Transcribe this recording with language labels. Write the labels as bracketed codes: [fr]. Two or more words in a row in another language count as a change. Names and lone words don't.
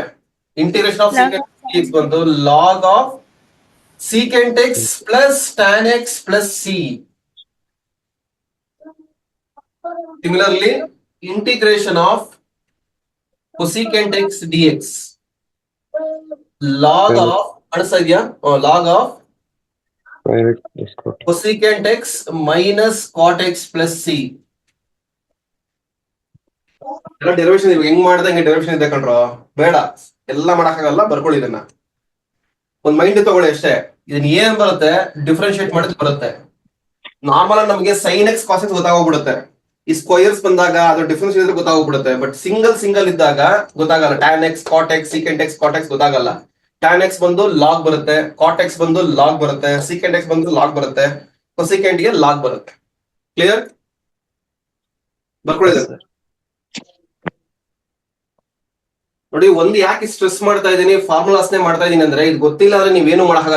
[en] Integration of secant d x ಬಂದು log of secant x plus tan x plus c. Similarly integration of cosecant x dx log of [kn] ಅನಿಸ್ತಾ ಇದೆಯಾ? [en] log of cosecant x minus cot x plus c. [kn] ಎಲ್ಲ ಡೆರಿವೇಶನ್ ಹೆಂಗ್ ಮಾಡ್ದೆ ಹಂಗೆ ಡೆರಿವೇಶನ್ ಇದೆ ಕಣ್ರೋ, ಬೇಡ ಎಲ್ಲ ಮಾಡಕ್ಕಾಗಲ್ಲ. ಬರ್ಕೊಳ್ಳಿ, ಇದನ್ನ ಒಂದ್ ಮೈಂಡ್ ತಗೊಳ್ಳಿ ಅಷ್ಟೇ. ಇದನ್ನ ಏನ್ ಬರುತ್ತೆ ಡಿಫ್ರೆನ್ಶಿಯೇಟ್ ಮಾಡಿದ್ ಬರುತ್ತೆ. ನಾರ್ಮಲ್ ಆಗಿ ನಮಗೆ sin x cos x ಗೊತ್ತಾಗೋಗ್ಬಿಡುತ್ತೆ. ಈ ಸ್ಕ್ವಯರ್ಸ್ ಬಂದಾಗ ಅದ್ರ ಡಿಫ್ರೆನ್ಸ್ ಇದ್ರೆ ಗೊತ್ತಾಗೋಗ್ಬಿಡುತ್ತೆ. ಬಟ್ ಸಿಂಗಲ್ ಇದ್ದಾಗ ಗೊತ್ತಾಗಲ್ಲ. [en] tan x cot x secant x cot x ಗೊತ್ತಾಗಲ್ಲ. [kn] tan x ಬಂದು ಲಾಗ್ ಬರುತ್ತೆ, cot x ಬಂದು ಲಾಗ್ ಬರುತ್ತೆ, secant x ಬಂದು ಲಾಗ್ ಬರುತ್ತೆ, cosecant ಗೆ ಲಾಗ್ ಬರುತ್ತೆ. ಕ್ಲಿಯರ್? ಬರ್ಕೊಳ್ಳಿ ನೋಡಿ. ಒಂದು ಯಾಕೆ ಸ್ಟ್ರೆಸ್ ಮಾಡ್ತಾ ಇದೀನಿ, ಫಾರ್ಮುಲಾಸ್ನೇ ಮಾಡ್ತಾ ಇದೀನಿ ಅಂದ್ರೆ, ಇದು ಗೊತ್ತಿಲ್ಲ ಅಂದ್ರೆ ನೀವೇನು ಮಾಡಕ್ಕಾಗಲ್ಲ.